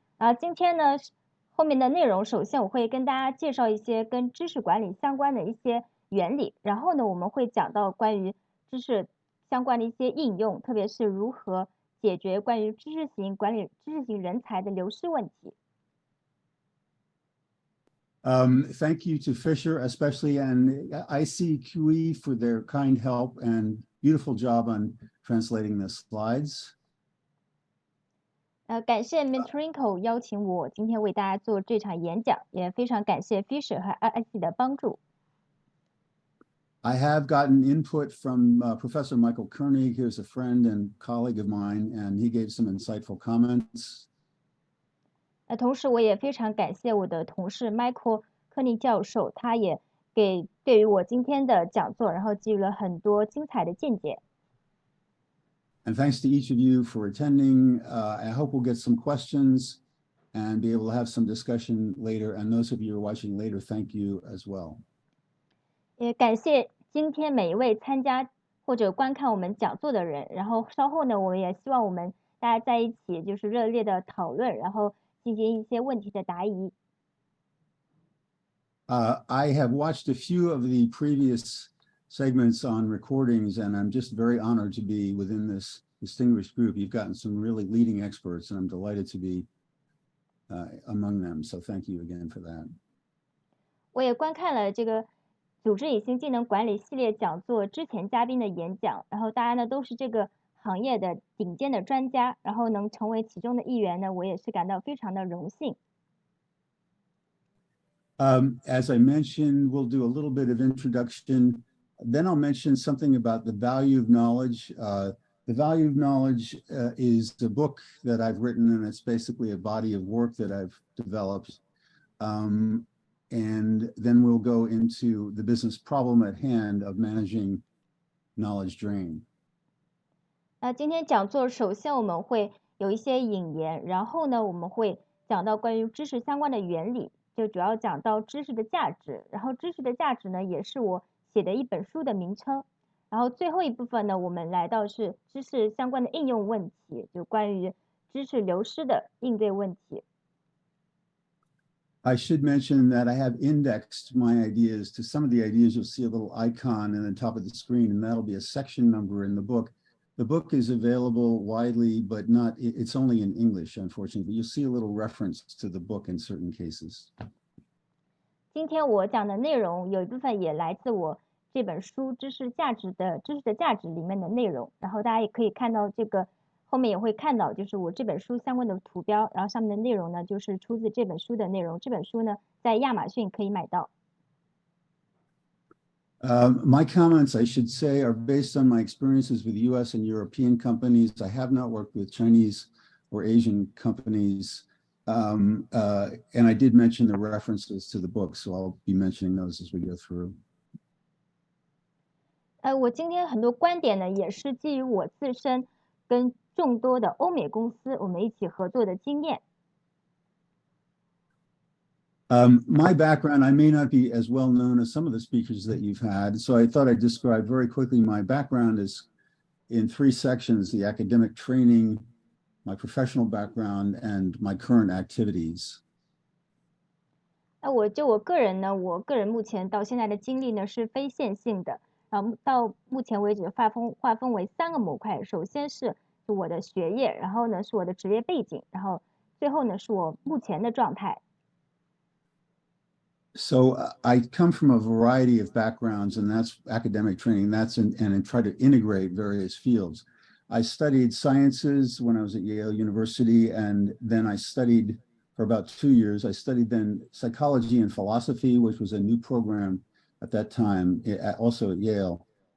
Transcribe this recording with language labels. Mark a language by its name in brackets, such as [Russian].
[Chinese] 然后今天呢，后面的内容，首先我会跟大家介绍一些跟知识管理相关的一些原理，然后呢，我们会讲到关于知识相关的一些应用，特别是如何解决关于知识型人才的流失问题。 [English] Thank you to Fisher, especially, and ICQE for their kind help and beautiful job on translating the slides. [Chinese] 感谢 MentoringCo 邀请我今天为大家做这场演讲，也非常感谢 Fisher 和 IC 的帮助。 [English] I have gotten input from Professor Michael Koenig, who's a friend and colleague of mine, and he gave some insightful comments. [Chinese] 同时我也非常感谢我的同事 Michael 科尼教授，他也对于我今天的讲座，然后给予了很多精彩的见解。 [English] And thanks to each of you for attending. I hope we'll get some questions and be able to have some discussion later. And those of you who are watching later, thank you as well. [Chinese] 也感谢今天每一位参加或者观看我们讲座的人。然后稍后呢，我们也希望我们大家在一起就是热烈的讨论，然后进行一些问题的答疑。 [English] I have watched a few of the previous segments on recordings, and I'm just very honored to be within this distinguished group. You've gotten some really leading experts, and I'm delighted to be among them. So thank you again for that. [Chinese] 我也观看了这个组织隐形技能管理系列讲座之前嘉宾的演讲，然后大家呢都是这个行业的顶尖的专家，然后能成为其中的一员呢，我也是感到非常的荣幸。 [English] As I mentioned, we'll do a little bit of introduction. Then I'll mention something about the value of knowledge. The value of knowledge is the book that I've written, and it's basically a body of work that I've developed. And then we'll go into the business problem at hand of managing knowledge drain. [Chinese] 今天讲座首先我们会有一些引言，然后呢我们会讲到关于知识相关的原理，就主要讲到知识的价值，然后知识的价值呢也是我写的一本书的名称。然后最后一部分呢，我们来到是知识相关的应用问题，就关于知识流失的应对问题。 [English] I should mention that I have indexed my ideas to some of the ideas. You'll see a little icon in the top of the screen, and that'll be a section number in the book. The book is available widely, but it's only in English, unfortunately, but you'll see a little reference to the book in certain cases. [Chinese] 今天我讲的内容有一部分也来自我这本书知识的价值里面的内容，然后大家也可以看到这个后面也会看到就是我这本书相关的图标，然后上面的内容呢就是出自这本书的内容。这本书呢在亚马逊可以买到。 [English] My comments, I should say, are based on my experiences with US and European companies. I have not worked with Chinese or Asian companies. And I did mention the references to the book, so I'll be mentioning those as we go through. [Chinese] 我今天很多观点呢，也是基于我自身跟众多的欧美公司我们一起合作的经验。 [English] My background, I may not be as well known as some of the speakers that you've had, so I thought I'd describe very quickly my background is in 3 sections: the academic training, my professional background, and my current activities. [Chinese] 我个人呢，我个人目前到现在的经历呢是非线性的，然后到目前为止划分为3个模块。首先是我的学业，然后呢是我的职业背景，然后最后呢是我目前的状态。 [English] So I come from a variety of backgrounds, and that's academic training. And I try to integrate various fields. I studied sciences when I was at Yale University, and then I studied for about 2 years. I studied then psychology and philosophy, which was a new program at that time, also at Yale.